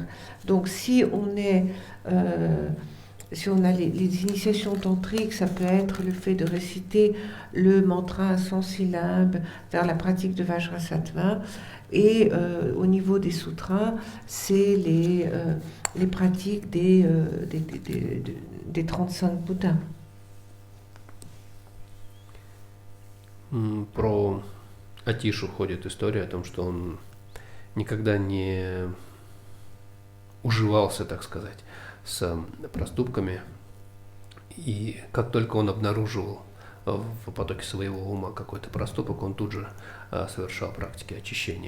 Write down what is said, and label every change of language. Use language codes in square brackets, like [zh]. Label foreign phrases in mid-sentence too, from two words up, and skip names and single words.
[fr] Donc si on a les initiations tantriques, ça peut être le fait de réciter le mantra à 100 syllabes, faire la pratique de Vajrasattva, et au niveau des sutras, c'est les pratiques des 35 Bouddhas. [ru] Про Атишу ходит история о том, что он никогда не уживался, так сказать, с проступками. И как только он обнаруживал в потоке своего ума какой-то проступок, он тут же совершал практики очищения.